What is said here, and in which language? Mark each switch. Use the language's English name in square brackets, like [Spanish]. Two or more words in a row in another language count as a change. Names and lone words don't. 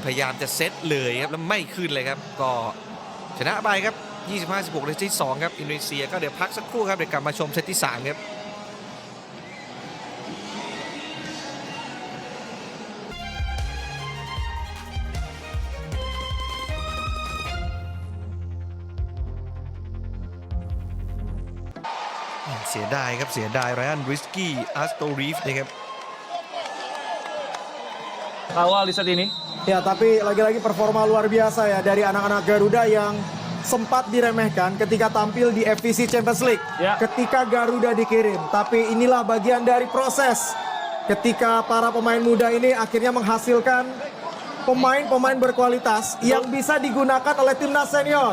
[Thai] ยายามจะเซตเลยครับแล้วไม่ขึ้นเลยครับก็ชนะไปครับ25-16ในเซตที่2ครับอินโดนีเซียก็เดี๋ยวพักสักครู่ครับเดี๋ยวกลับมาชมเซตที่3ครับเสียดายครับเสียดายไรอันริสกี้อัสโตรีฟนะครับ [Indonesian] Kawal di set ini. Ya, tapi lagi-lagi performa luar biasa ya dari anak-anak Garuda yang sempat diremehkan ketika tampil di FVC Champions League. Ya. Ketika Garuda dikirim, tapi inilah bagian dari proses. Ketika para pemain muda ini akhirnya menghasilkan pemain-pemain berkualitas yang bisa digunakan oleh timnas senior.